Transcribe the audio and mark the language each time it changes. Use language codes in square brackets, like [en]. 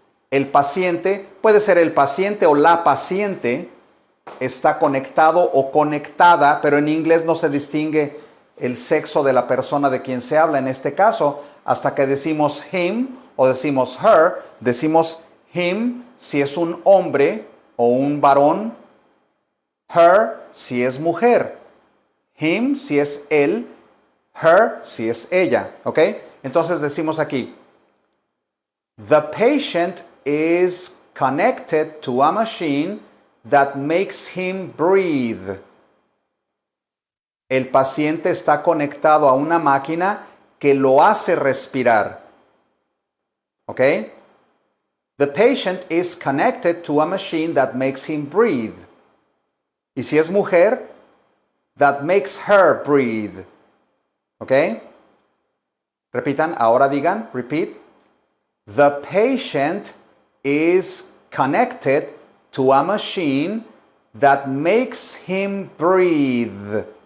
[es] El paciente, puede ser el paciente o la paciente, está conectado o conectada, pero en inglés no se distingue el sexo de la persona de quien se habla. En este caso, hasta que decimos him o decimos her, decimos him si es un hombre o un varón, her si es mujer, him si es él, her si es ella, ¿ok? Entonces decimos aquí, [en] the patient is connected to a machine that makes him breathe. [es] El paciente está conectado a una máquina que lo hace respirar. ¿Ok? [en] The patient is connected to a machine that makes him breathe. [es] Y si es mujer, [en] that makes her breathe. [es] ¿Ok? Repitan, ahora digan, [en] repeat. The patient is connected to a machine that makes him breathe.